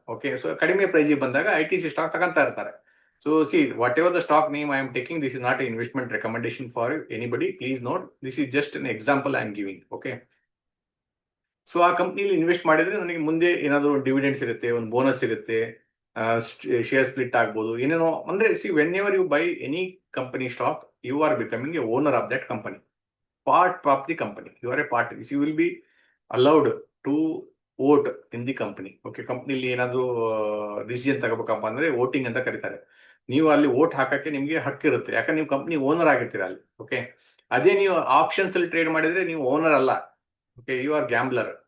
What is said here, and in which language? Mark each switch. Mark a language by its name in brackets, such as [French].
[Kannada] Okay, so ಕಡಿಮೆ ಪ್ರೈಸಿಗೆ ಬಂದಾಗ ITC stock ತಗೊಂತಾ ಇರ್ತಾರೆ. [English] So see whatever the stock name I am taking, this is not investment recommendation for anybody, please note, this is just an example I am giving. [Kannada] Okay, so ಆ ಕಂಪ್ನಿಲಿ invest ಮಾಡಿದ್ರೆ ನನಗೆ ಮುಂದೆ ಏನಾದರೂ ಒಂದು dividend ಸಿಗುತ್ತೆ, ಒಂದು bonus ಸಿಗುತ್ತೆ, share split ಆಗ್ಬೋದು, ಏನೇನೋ. [English] ಅಂದ್ರೆ see whenever you buy any company stock, you are becoming a owner of that company, part of the company. You are a part. You will be allowed to vote in the company. [Kannada] Okay, ಕಂಪ್ನಿಲಿ ಏನಾದರೂ decision ತಗೋಬೇಕಪ್ಪ ಅಂದ್ರೆ voting ಅಂತ ಕರೀತಾರೆ. ನೀವು ಅಲ್ಲಿ vote ಹಾಕಕ್ಕೆ ನಿಮಗೆ ಹಕ್ಕಿರುತ್ತೆ, ಯಾಕಂದ್ರೆ ನೀವು ಕಂಪ್ನಿ ಓನರ್ ಆಗಿರ್ತೀರ ಅಲ್ಲಿ. ಓಕೆ, ಅದೇ ನೀವು ಆಪ್ಷನ್ಸ್ ಅಲ್ಲಿ ಟ್ರೇಡ್ ಮಾಡಿದ್ರೆ ನೀವು ಓನರ್ ಅಲ್ಲ. [English] Okay, you are gambler.